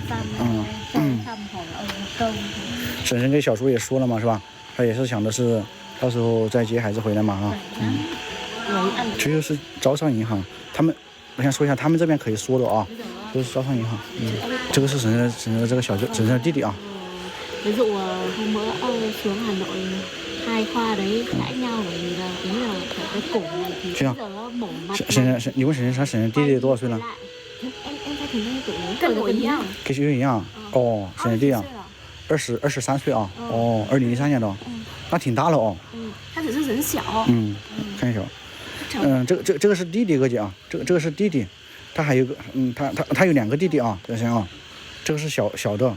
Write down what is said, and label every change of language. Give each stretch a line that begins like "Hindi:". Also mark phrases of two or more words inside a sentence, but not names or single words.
Chinese: 婶婶跟小叔也说了嘛，是吧？他也是想的是到时候再接孩子回来嘛啊。这就是招商银行，我想说一下，他们这边可以说的啊，都是招商银行。这个是婶婶的这个婶婶的弟弟啊。
Vietnamese: ví dụ hôm bữa xuống Hà Nội hai khoa đấy cãi nhau bởi vì là ý là cái cổ này thì
Chinese: 这样
Vietnamese: bây giờ nó mổ mặt
Chinese: 婶婶，你问婶婶，她婶婶弟弟多少岁了？
Vietnamese: em thấy thì tuổi lớn
Chinese: 跟我一样跟学学一样。哦，婶婶弟弟啊，23岁啊。哦，2013年的哦，那挺大了哦。他只是人小。看一下。这个是弟弟，哥姐啊，这个是弟弟，他还有个他有2个弟弟啊，等下啊，这个是小的。